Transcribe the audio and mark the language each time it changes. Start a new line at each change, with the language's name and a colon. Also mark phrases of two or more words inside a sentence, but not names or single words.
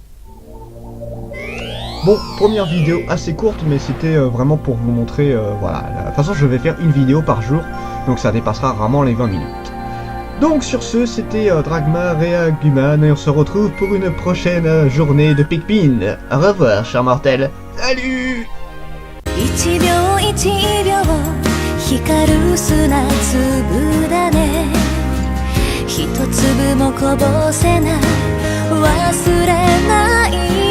French: Bon, première vidéo assez courte, mais c'était vraiment pour vous montrer, voilà. De toute façon, je vais faire une vidéo par jour, donc ça dépassera rarement les 20 minutes. Donc sur ce, c'était Dragmar et Agluman, et on se retrouve pour une prochaine journée de Pikmin. Au revoir, cher mortel. Salut!
Japanese: 一秒一秒光る砂粒だね一粒もこぼせない忘れない